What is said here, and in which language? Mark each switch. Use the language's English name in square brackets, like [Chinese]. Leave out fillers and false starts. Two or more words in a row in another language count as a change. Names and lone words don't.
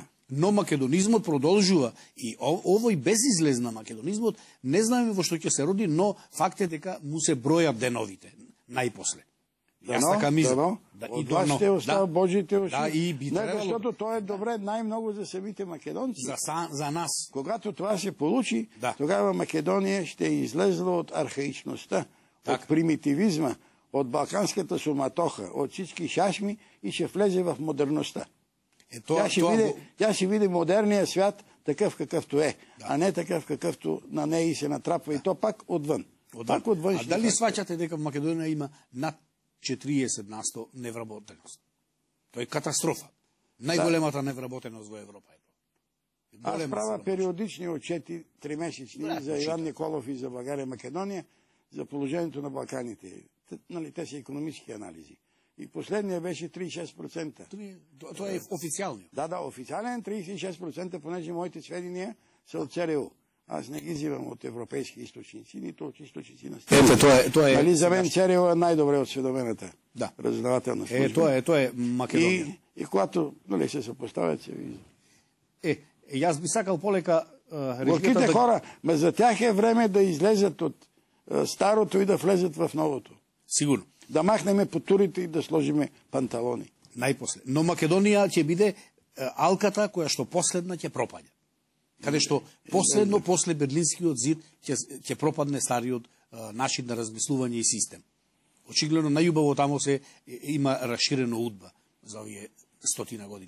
[Macedonian] Но македонизмот продолжува и овој безизлезна македонизмот не знаеме во што ќе се роди, но факт е дека му се бројат деновите најпосле. Јас така мислам. Од вашите уста, Божите уши. Да, и би требало. Защото тоа е добре најмногу за самите македонци. За нас. [Bulgarian] Когато това се получи, тогава Македонија ще е излезла од архаичноста, од примитивизма, од балканската суматоха, од всички шашми и ще влезе в модерноста. Тя ще види модерния свят такъв какъвто е, а не такъв какъвто на нея се натрапва и то пак отвън. [Macedonian] А дали сваќате дека в Македонија има над 40% невработеност? Тоа е катастрофа. Најголемата невработеност во Европа е тоа. [Bulgarian] Аз правя периодични отчети, 3-месечни, за Иван Николов и за България и Македония, за положението на Балканите. Те са икономически анализи. И последния беше 36%. [Macedonian] Тоа е официјално. [Bulgarian] Да, официален 36%, понеже моите сведения са от ЦРУ. Аз не ги взимам от европейски източници, нито от източници на страната. [Macedonian] Тоа е. [Bulgarian] Нали за мен ЦРУ е најдобре осведомената разузнавателна служба. [Macedonian] Тоа е Македонија. [Bulgarian] И когато се съпоставят, се вижда. [Macedonian] Јас би сакал полека [Bulgarian] горките хора, за тях е време да излезат от старото и да влезат в новото. Сигурно. Да махнеме потурите и да сложиме панталони. [Macedonian] Најпосле. Но Македонија ќе биде алката која што последна ќе пропаѓа. Каде што последно, после Берлинскиот зид, ќе пропадне стариот начин на размислување и систем. Очигледно, најубаво тамо се има расширено удба за овие 100 години.